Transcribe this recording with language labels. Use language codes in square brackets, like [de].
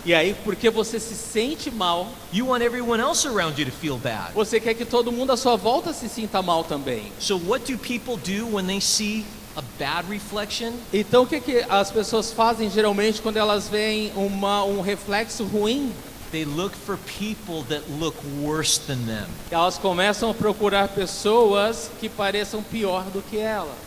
[pt] E aí, porque você se sente mal, [en] you want everyone else around you to feel bad. [pt] você quer que todo mundo à sua volta se sinta mal também. [en] So what do people do when they see a bad reflection? [pt] Então, o que as pessoas fazem geralmente quando elas veem um reflexo ruim? [en] They look for people that look worse than them. [pt] Elas começam a procurar pessoas que pareçam pior do que ela.